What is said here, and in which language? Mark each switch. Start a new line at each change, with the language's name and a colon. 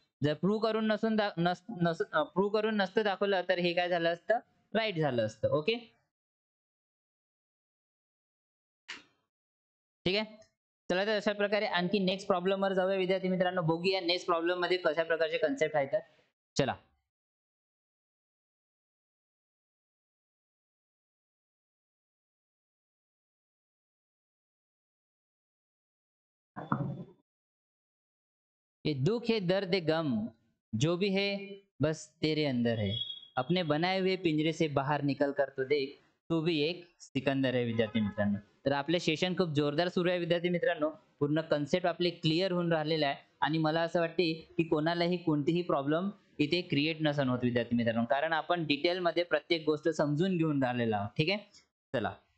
Marathi: जर प्रूव्ह करून प्रूव्ह करून नसतं दाखवलं तर हे काय झालं असतं, राईट झालं असतं. ओके, ठीक आहे. चला तर अशा प्रकारे आणखी नेक्स्ट प्रॉब्लेम वर जाऊया विद्यार्थी मित्रांनो. बघूया नेक्स्ट प्रॉब्लेम मध्ये कशा प्रकारचे कन्सेप्ट आहेत.
Hindi: चला, ये दुख है दर्द है गम जो भी है बस तेरे अंदर है, अपने बनाए हुए पिंजरे से बाहर निकल कर तो देख, तू भी एक सिकंदर
Marathi: आहे विद्यार्थी मित्रांनो. तर आपले सेशन खूप जोरदार सुरू आहे विद्यार्थी मित्रांनो. पूर्ण कन्सेप्ट आपले क्लिअर होऊन राहिलेला आहे आणि मला असं वाटते की कोणालाही कोणतीही प्रॉब्लेम इथे क्रिएट नसन होत विद्यार्थी मित्रांनो, कारण आपण डिटेलमध्ये प्रत्येक गोष्ट समजून घेऊन राहिलेला आहोत. ठीक आहे, चला.